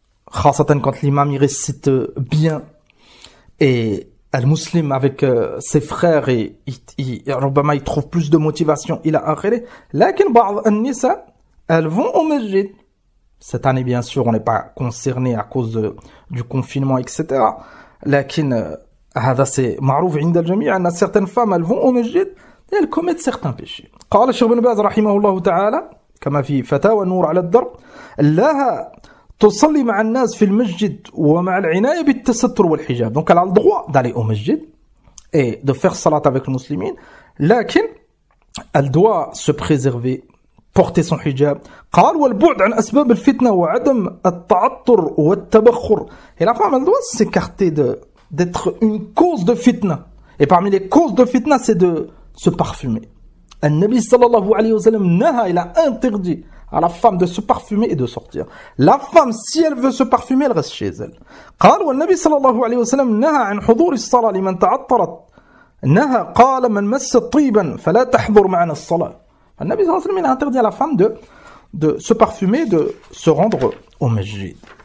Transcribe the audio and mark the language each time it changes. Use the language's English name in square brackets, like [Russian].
[Arabic] خاصة [French] quand l'imam il récite bien. Et al-muslim avec ses frères, et [Arabic] ربما [French] il trouve plus de motivation. Il a akhiré. [Arabic] لكن بعض النساء, [French] elles vont au masjid. Cette année, bien sûr, on n'est pas concerné à cause du confinement, etc. [Arabic] لكن هذا [French] c'est [Arabic] معروف عند الجميع أن [French] certaines femmes, elles vont au masjid. Et elles commettent certains péchés. [Arabic] قال الشيخ ابن باز رحمه الله تعالى كما في فتاوى النور على الدرب لها تصلي مع الناس في المسجد ومع العناية بالتستر والحجاب. [French] Donc elle a le droit d'aller au masjid et de faire salat avec les musulmans, [Arabic] لكن [French] elle doit se préserver, porter son hijab. [Arabic] قال والبعد عن أسباب الفتنة وعدم التعطر والتبخر. [French] Et la femme elle doit s'écarter d'être une cause de fitna. Et parmi les causes de fitna, c'est de se parfumer. Al-Nabi sallallahu alayhi wa sallam naha, il a interdit à la femme de se parfumer et de sortir. La femme, si elle veut se parfumer, elle reste chez elle. [Arabic] قال والنبي صلى الله عليه وسلم نهى عن حضور الصلاة لمن تعطرت. نهى قال من مس طيبا فلا تحضر معنا الصلاة. النبي صلى الله عليه وسلم, [French] il a interdit à la femme de se parfumer, de se rendre au masjid.